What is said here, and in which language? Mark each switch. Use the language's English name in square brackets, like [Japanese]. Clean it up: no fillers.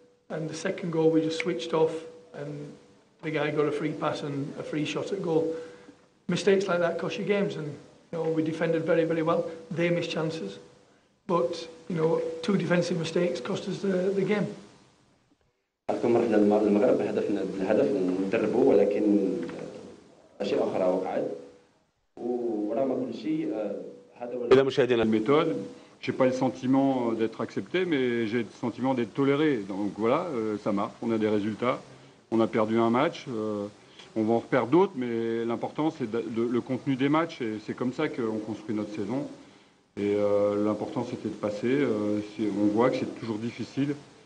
[English] And the second goal, we just switched off, and the guy got a free pass and a free shot at goal. Mistakes like that cost you games, and you know, we defended very, very well. They missed chances, but you know, 2 defensive mistakes cost us the game. [Arabic] أذكر رحنا المغرب بالهدف ندربوا، ولكن أشياء أخرى وقعت، ورغم كل شيء هذا هو. إلى مشاهدينا [French] méthode. J'ai pas le sentiment d'être accepté, mais j'ai le sentiment d'être toléré. Donc voilà, ça marche, on a des résultats. On a perdu un match, on va en reperdre d'autres, mais l'important c'est le contenu des matchs, et c'est comme ça qu'on construit notre saison. Et l'important c'était de passer. On voit que c'est toujours difficile,